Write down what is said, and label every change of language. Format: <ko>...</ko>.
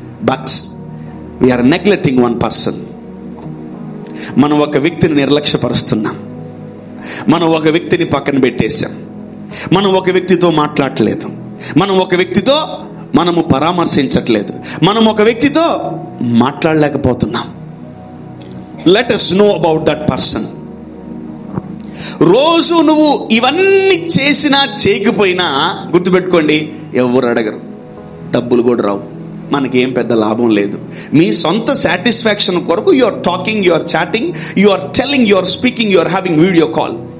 <en>But we are neglecting one person.</en> <te>మనం ఒక వ్యక్తిని నిర్లక్ష్యపరుస్తున్నాం, మనం ఒక వ్యక్తిని పక్కన పెట్టేశాం, మనం ఒక వ్యక్తితో మాట్లాడలేదు, మనం ఒక వ్యక్తితో మనము పరామర్శించట్లేదు, మనం ఒక వ్యక్తితో మాట్లాడలేకపోతున్నాం.</te> <en>Let us know about that person.</en> <te>రోజు నువ్వు ఇవన్నీ చేసినా చేయకపోయినా గుర్తుపెట్టుకోండి, ఎవరు అడగరు, డబ్బులు కూడా రావు, మనకేం పెద్ద లాభం లేదు. మీ సొంత సాటిస్ఫాక్షన్ కొరకు</te> <en>You are talking, you are chatting, you are telling, you are speaking, you are having video call.</en>